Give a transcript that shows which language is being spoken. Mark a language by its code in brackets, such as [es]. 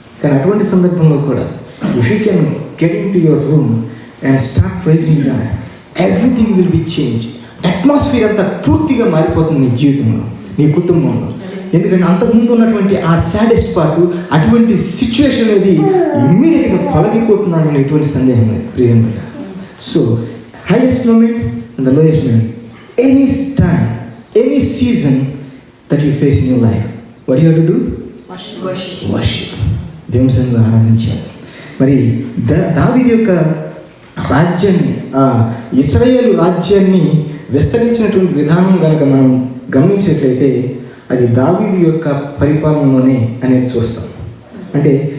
[te] కానీ అటువంటి సందర్భంలో కూడా [en] If you can get into your room and start praising God, everything will be change. [te] Atmosphere అంతా పూర్తిగా మారిపోతుంది నీ జీవితంలో, నీ కుటుంబంలో. ఎందుకంటే అంతకుముందు ఉన్నటువంటి ఆ సాడెస్ట్ పార్ట్, అటువంటి సిచ్యువేషన్ అనేది ఇమ్మీడియట్గా తొలగిపోతున్నాను అని ఎటువంటి సందేహం లేదు ప్రియమైన. [en] So highest moment and the lowest moment, any time, any season that you face in your life, what do you have to do? [te] Worship. దేవుని సన్నిధిలో ఆరాధించాలి. మరి దావీదు యొక్క రాజ్యాన్ని, ఇశ్రాయేలు రాజ్యాన్ని విస్తరించినటువంటి విధానం కనుక మనం గమనించినట్లయితే అది దావీదు యొక్క పరిపాలనలోనే అనేది చూస్తాం. అంటే